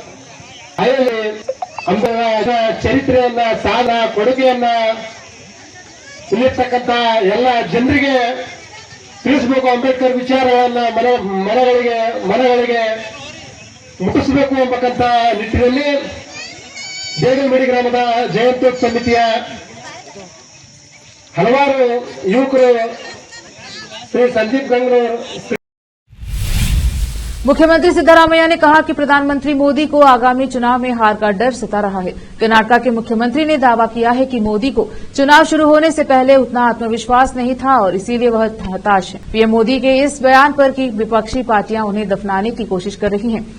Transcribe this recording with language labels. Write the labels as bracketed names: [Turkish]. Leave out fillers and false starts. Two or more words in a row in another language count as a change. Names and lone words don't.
[Kannada] ಅಂಬೇಡ್ಕರ್ ಚರಿತ್ರೆಯನ್ನ, ಸಾಧನ, ಕೊಡುಗೆಯನ್ನ ಇಲ್ಲಿರ್ತಕ್ಕಂಥ ಎಲ್ಲ ಜನರಿಗೆ ತಿಳಿಸಬೇಕು, ಅಂಬೇಡ್ಕರ್ ವಿಚಾರಗಳನ್ನ ಮನೆಗಳಿಗೆ ಮುಟ್ಟಿಸಬೇಕು ಎಂಬಕ್ಕಂತ ನಿಟ್ಟಿನಲ್ಲಿ ದೇಗಲ್ಮಡಿ ಗ್ರಾಮದ ಜಯಂತ್ಯೋತ್ಸವ ಸಮಿತಿಯ ಹಲವಾರು ಯುವಕರು ಶ್ರೀ ಸಂದೀಪ್ ಗಂಗೂರ್ [Hindi] मुख्यमंत्री सिद्धारमैया ने कहा कि प्रधानमंत्री मोदी को आगामी चुनाव में हार का डर सता रहा है। कर्नाटक के मुख्यमंत्री ने दावा किया है कि मोदी को चुनाव शुरू होने से पहले उतना आत्मविश्वास नहीं था और इसीलिए वह हताश है। पीएम मोदी के इस बयान पर कि विपक्षी पार्टियां उन्हें दफनाने की कोशिश कर रही हैं।